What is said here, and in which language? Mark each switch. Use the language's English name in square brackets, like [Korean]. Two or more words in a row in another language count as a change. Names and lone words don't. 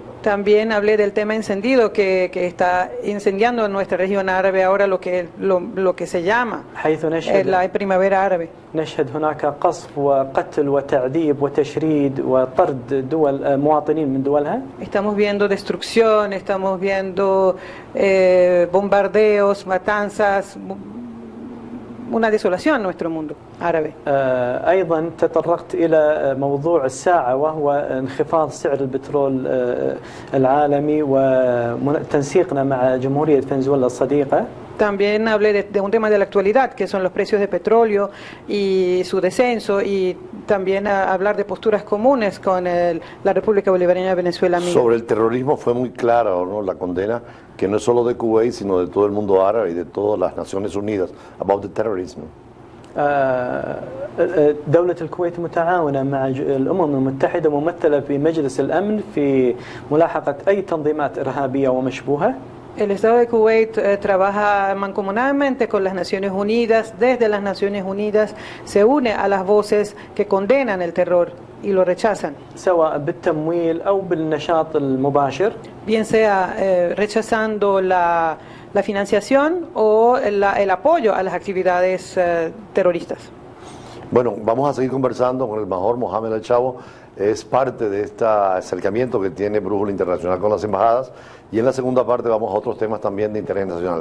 [Spanish] También hablé del tema encendido que está incendiando en nuestra región árabe ahora, lo que se llama [Arabic] حيث نشهد [Spanish] la primavera árabe. [Arabic] نشهد هناك قصف وقتل وتعذيب وتشريد وطرد دول مواطنين من دولها. [Spanish] Estamos viendo destrucción, estamos viendo bombardeos, matanzas, una desolación en nuestro mundo árabe. [Arabic] أيضا تطرقت إلى موضوع الساعة، وهو انخفاض سعر البترول العالمي وتنسيقنا مع جمهورية فنزويلا الصديقة. [Spanish] También hablé de un tema de la actualidad, que son los precios de petróleo y su descenso, y también hablar de posturas comunes con la República Bolivariana de Venezuela amiga. Sobre el terrorismo fue muy clara, ¿no?, la condena, que no es solo de Kuwait, sino de todo el mundo árabe y de todas las Naciones Unidas, [English] about the terrorism. [Arabic] دولة الكويت متعاونة مع الأمم المتحدة، ممثلة في مجلس الأمن في ملاحقة أي تنظيمات إرهابية ومشبوهة. [Spanish] El Estado de Kuwait trabaja mancomunadamente con las Naciones Unidas. Desde las Naciones Unidas se une a las voces que condenan el terror y lo rechazan, [Arabic] سواء بالتمويل أو بالنشاط المباشر. [Spanish] bien sea rechazando la financiación o el apoyo a las actividades terroristas. Bueno, vamos a seguir conversando con el embajador Mohamed El Chavo. Es parte de este acercamiento que tiene Brújula Internacional con las embajadas, y en la segunda parte vamos a otros temas también de interés nacional.